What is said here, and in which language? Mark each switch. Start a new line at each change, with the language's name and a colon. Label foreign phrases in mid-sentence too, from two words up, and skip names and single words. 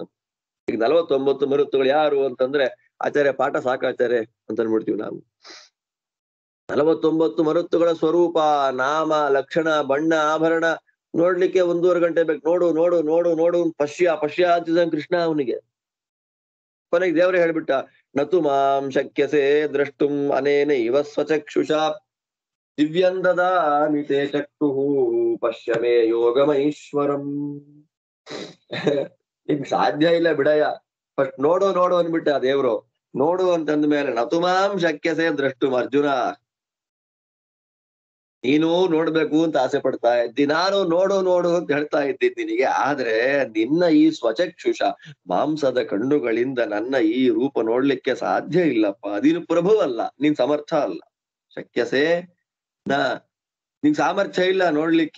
Kannada: ಈಗ 49 ಮರುತ್ತುಗಳು ಯಾರು ಅಂತಂದ್ರೆ, ಆಚಾರ್ಯ ಪಾಠ ಸಾಕಾಚಾರ್ಯ ಅಂತ ಅನ್ಬಿಡ್ತೀವಿ ನಾವು. 49 ಮರುತ್ತುಗಳ ಸ್ವರೂಪ, ನಾಮ, ಲಕ್ಷಣ, ಬಣ್ಣ, ಆಭರಣ ನೋಡ್ಲಿಕ್ಕೆ 1.5 ಗಂಟೆ ಬೇಕು. ನೋಡು ನೋಡು ನೋಡು ನೋಡು,
Sanskrit: ಪಶ್ಯ ಪಶ್ಯ
Kannada: ಅಂತಿದ್ದ ಕೃಷ್ಣ ಅವನಿಗೆ. ಕೊನೆಗೆ ದೇವರೇ ಹೇಳ್ಬಿಟ್ಟ,
Sanskrit: ನತು ಮಾಂ ಶಕ್ಯಸೆ ದ್ರಷ್ಟುಂ ಅನೇನ ಇವ ಸ್ವಚಕ್ಷುಷಾ ದಿವ್ಯಂ ದದಾಮಿ ತೇ ಚಕ್ಷುಃ ಪಶ್ಯ ಮೇ ಯೋಗಮೈಶ್ವರಂ.
Kannada: ನಿಮ್ಗೆ ಸಾಧ್ಯ ಇಲ್ಲ ಬಿಡಯ್ಯ, ಫಸ್ಟ್ ನೋಡು ನೋಡು ಅಂದ್ಬಿಟ್ಟ ದೇವ್ರು. ನೋಡು ಅಂತಂದ ಮೇಲೆ
Sanskrit: ನತು ಮಾಂ ಶಕ್ಯಸೆ ದ್ರಷ್ಟುಂ,
Kannada: ಅರ್ಜುನ ನೀನು ನೋಡ್ಬೇಕು ಅಂತ ಆಸೆ ಪಡ್ತಾ ಇದ್ದಿ, ನಾನು ನೋಡು ನೋಡು ಅಂತ ಹೇಳ್ತಾ ಇದ್ದೀನಿ ನಿನಗೆ. ಆದ್ರೆ ನಿನ್ನ ಈ ಸ್ವಚಕ್ಷುಷ ಮಾಂಸದ ಕಣ್ಣುಗಳಿಂದ ನನ್ನ ಈ ರೂಪ ನೋಡ್ಲಿಕ್ಕೆ ಸಾಧ್ಯ ಇಲ್ಲಪ್ಪ. ನೀನು ಪ್ರಭುವಲ್ಲ, ನೀನ್ ಸಮರ್ಥ ಅಲ್ಲ. ಶಕ್ಯಸೆ ನಿನ್ ಸಾಮರ್ಥ್ಯ ಇಲ್ಲ ನೋಡ್ಲಿಕ್ಕೆ.